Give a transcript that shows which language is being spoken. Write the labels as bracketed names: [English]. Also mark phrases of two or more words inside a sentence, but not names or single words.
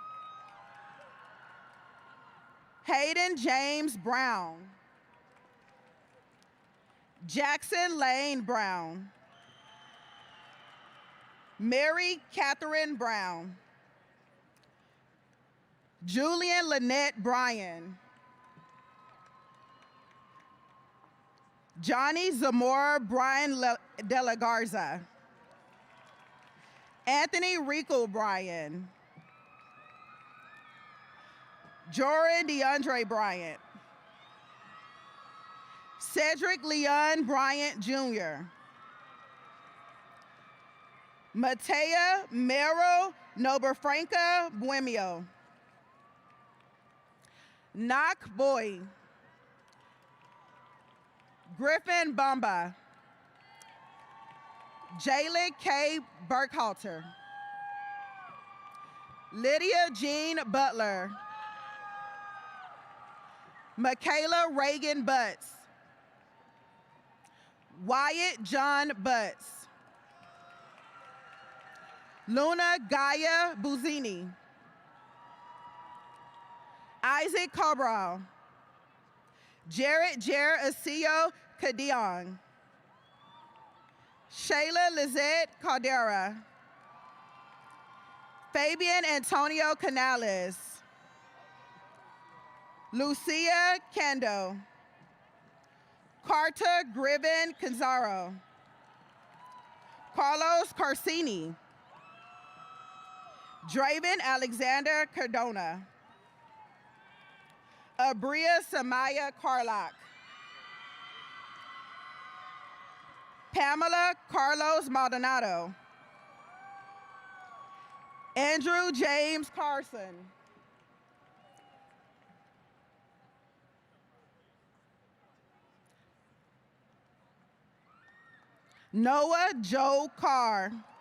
[English] Hayden James Brown. Jackson Lane Brown. Mary Catherine Brown. Julian Lynette Bryan. Johnny Zamora Brian De La Garza. Anthony Rico Bryan. Joran DeAndre Bryant. Cedric Leon Bryant Jr. Matea Mero Noberfranca Buemio. Knock Boy. Griffin Bamba. Jalen K. Burkhalter. Lydia Jean Butler. Michaela Reagan Butts. Wyatt John Butts. Luna Gaia Buzini. Isaac Cabral. Jarrett Jer Asillo Cadion. Shayla Lizette Caldera. Fabian Antonio Canales. Lucia Kendo. Carter Griven Canzaro. Carlos Carcini. Draven Alexander Cardona. Abria Samaya Carlock. Pamela Carlos Maldonado. Andrew James Carson. Noah Joe Carr.